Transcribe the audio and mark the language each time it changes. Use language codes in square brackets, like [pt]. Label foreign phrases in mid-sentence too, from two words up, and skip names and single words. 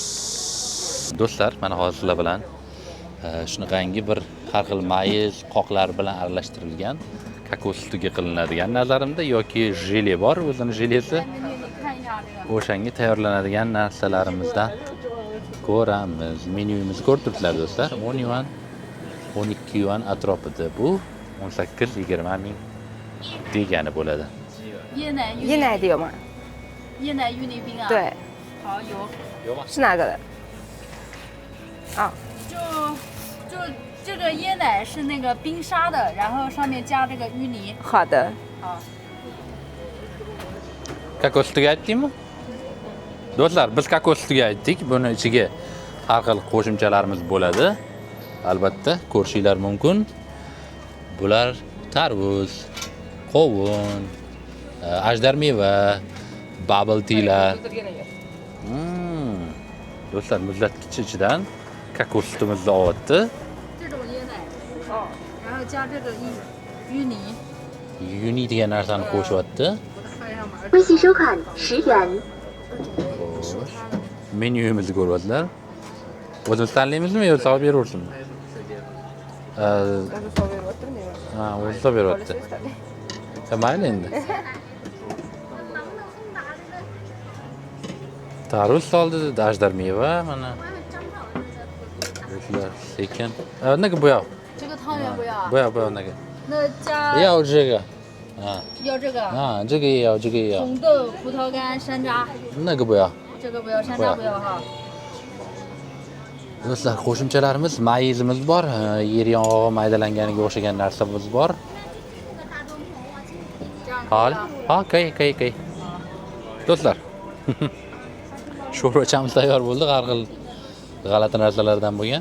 [uz] Do'stlar, mana hozir sizlar bilan shunaqangi bir har xil mayiz, qoqlar bilan aralashtirilgan kakao sutiga qilinadigan nazarimda yoki jele bor, o'zining jelesi. O'shanga tayyorlanadigan narsalarimizdan ko'ramiz. Menyuyimizni ko'rib turibsizlar do'stlar. 10 yuan, 12 yuan atrofida. Bu 18-20 ming degani bo'ladi. [zh] 椰奶椰奶的有吗？椰奶芋泥冰啊，，对，好有，是哪个的？啊，就这个椰奶是那个冰沙的，然后上面加这个芋泥，好的。好， [uz] Kokostiga aytdingmi? Do'stlar, biz kokostiga aytdik. Buni ichiga har xil qo'shimchalarimiz bo'ladi. Albatta, ko'rishinglar mumkin. Bular tarvuz, qovun, ajdar meva, [en] bubble tealar. [uz] Do'stlar, muzlatgich ichidan kokos sutimizni olyapti. [zh] 这种椰奶，然后加这个芋泥， [uz] Yuni degan narsani qo'shyapti. [zh] 微信收款10元。 [uz] Menyuyimizni ko'ryapsizlar. O'zimiz tanlaymizmi yo savol beraversinmi? Ha, o'zi savol beryapti. Mayli endi. Tarvuz soldi, ajdar meva mana. Do'stlar, sekin. Nega bu yoq? [zh] 这个汤圆不要啊？ [uz] Bu yoq, bu yoq nega? [zh] 那加要这个。啊要这个啊，这个也要，这个也要。红豆、葡萄干、山楂，那个不要。这个不要，山楂不要哈。 [uz] Do'stlar, qo'shimchalarimiz mayizimiz bor, yer yong'og'i maydalanganiga o'xshagan narsamiz bor. [zh] 这样 [uz] Hol, ha, kay. Do'stlar. Sho'rvachamiz tayyor bo'ldi, har xil g'alati narsalardan bo'lgan.